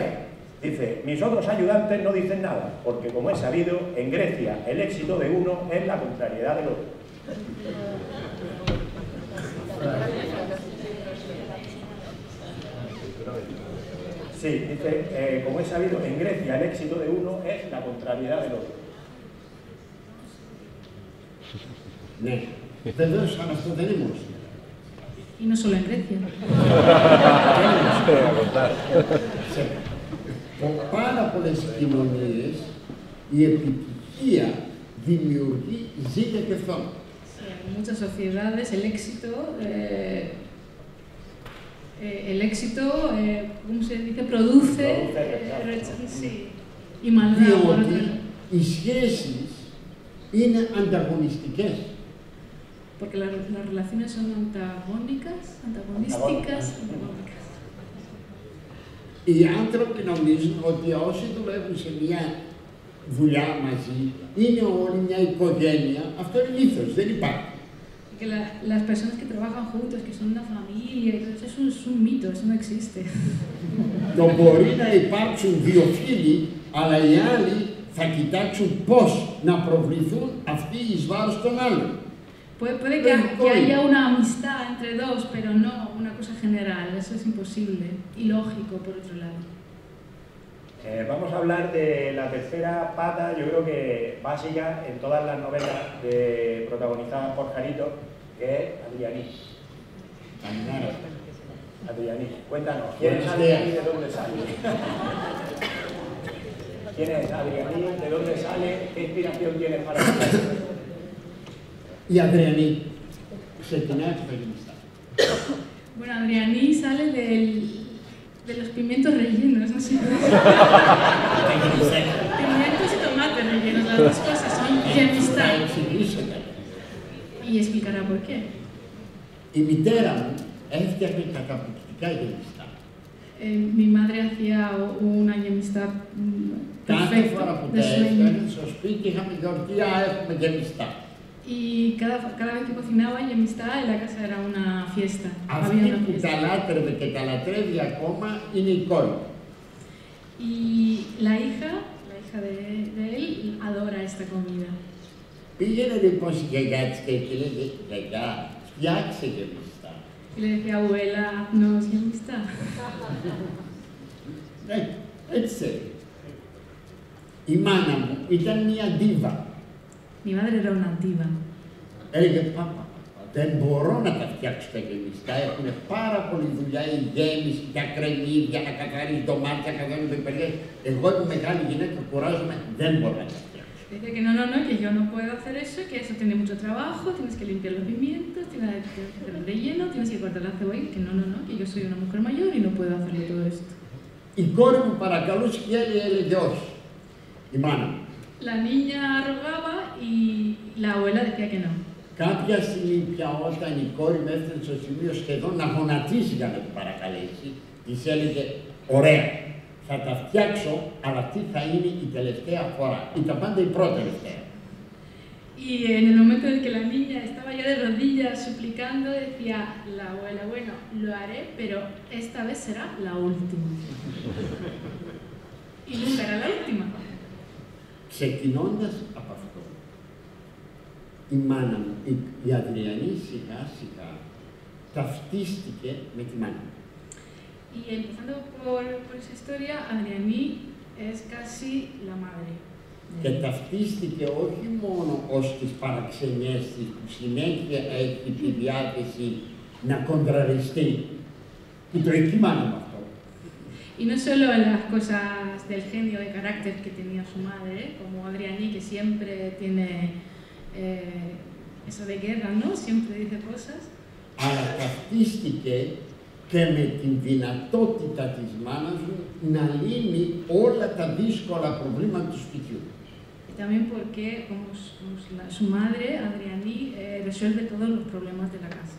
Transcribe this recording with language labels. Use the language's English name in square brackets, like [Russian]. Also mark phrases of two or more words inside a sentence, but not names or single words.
[Spanish] Dice, mis otros ayudantes no dicen nada, porque como es sabido, en Grecia el éxito de uno es la contrariedad del otro. Sí, dice, como es sabido, en Grecia el éxito de uno es la contrariedad del otro. [Greek] Ναι, βεβαίως αν αυτό δεν είμαστε. [Spanish] Y no solo en Grecia. [Greek] Σε πάρα πολλές κοινωνίες η επιτυχία δημιουργεί ζήτα και φθόνο. [Spanish] En muchas sociedades el éxito, ¿cómo se dice? Produce sí, y maldad por otro lado. [Greek] Οι σχέσεις είναι ανταγωνιστικές. [Spanish] Porque las relaciones son antagonísticas. [Greek] Οι άνθρωποι νομίζουν ότι όσοι δουλεύουν σε μια δουλειά μαζί, είναι όλοι μια οικογένεια. Αυτό είναι λάθος, δεν υπάρχει. [Spanish] Que las personas que trabajan juntos, que son una familia, y todo eso es un mito, eso no existe. [Greek] Το μπορεί να υπάρξουν δύο φίλοι, αλλά οι άλλοι θα κοιτάξουν πώς να προβληθούν αυτοί εις βάρος των άλλων. [Spanish] Puede que haya una amistad entre dos, pero no una cosa general, eso es imposible, ilógico por otro lado. Vamos a hablar de la tercera pata, yo creo que básica en todas las novelas protagonizadas por Jarito, que es Adrianí. Adrianí, cuéntanos, ¿quién es Adrianí y de dónde sale? ¿Quién es Adrianí? ¿De dónde sale? ¿Qué inspiración tienes para esto? [Greek] Η Αδριανή ξεκινάει από τα γεμιστά. [Spanish] Bueno, Adrianí sale de los pimientos rellenos, no sé. Pimientos y tomates rellenos, las dos cosas son gemistá. Y explicará por qué. [Greek] Η μητέρα μου έφτιαχνε καταπληκτικά γεμιστά. [Spanish] Mi madre hacía una gemistá [Greek] Κάθε φορά που τα έφτιαχνε στο σπίτι είχαμε γιορτία, έχουμε γεμιστά. [Spanish] Y cada vez que cocinaba gemistá en la casa era una fiesta. [Greek] Αυτή που τα λάτρευε και τα λατρεύει ακόμα είναι η κόρη. [Spanish] Y la hija de él adora esta comida. [Greek] Πήγαινε λοιπόν στη γιαγιά της και λέει, γιαγιά, φτιάξε γεμιστά. [Spanish] Y le decía, abuela, haznos gemistá. [Greek] Έτσι. Η μάνα μου ήταν μια ντίβα. [Spanish] Mi madre era una diva. [Greek] Έλεγε, πάπα, δεν μπορώ να τα φτιάξω τα γεμιστά, έχουν πάρα πολλή δουλειά, η γέμιση, τα κρεμμύδια, να καθαρίζει ντομάτια, να καθαρίζει πιπεριές. Εγώ είμαι μεγάλη γυναίκα, κουράζομαι, δεν μπορώ να τα φτιάξω. [Spanish] Dice que no, que yo no puedo hacer eso, que eso tiene mucho trabajo, tienes que limpiar los pimientos, tienes que hacer el relleno, tienes que cortar la cebolla, que no, que yo soy una mujer mayor y no puedo hacerlo todo esto. [Greek] Η κόρη μου παρακαλούσε και έλεγε όχι. Η μάνα μου. [Spanish] La niña rogaba y la abuela decía que no. [Greek] Κάποια στιγμή πια όταν η κόρη με έφτανε στο σημείο σχεδόν να γονατίσει για να την παρακαλέσει, της έλεγε, ωραία, θα τα φτιάξω, αλλά αυτή θα είναι η τελευταία φορά. Ήταν πάντα η πρώτη τελευταία. [Spanish] Y en el momento en que la niña estaba ya de rodillas suplicando, decía la abuela, bueno, lo haré, pero esta vez será la última. Y nunca era la última. [Greek] Ξεκινώντας από αυτό, η μάνα μου, η Αδριανή, σιγά σιγά ταυτίστηκε με τη μάνα μου. [Spanish] Y empezando por esa historia, Adrianí es casi la madre. [Greek] Και ταυτίστηκε όχι μόνο ως τις παραξενιές της, που συνέχεια έχει τη διάθεση να κοντραριστεί, που το έχει η μάνα μου αυτό. [Spanish] Y no solo las cosas del genio de carácter que tenía su madre, como Adrianí, que siempre tiene eso de guerra, ¿no? Siempre dice cosas. [Greek] Αλλά ταυτίστηκε και με την δυνατότητα της μάνας μου να λύνει όλα τα δύσκολα προβλήματα του σπιτιού. [Spanish] Y también porque, como su madre, Adrianí, resuelve todos los problemas de la casa.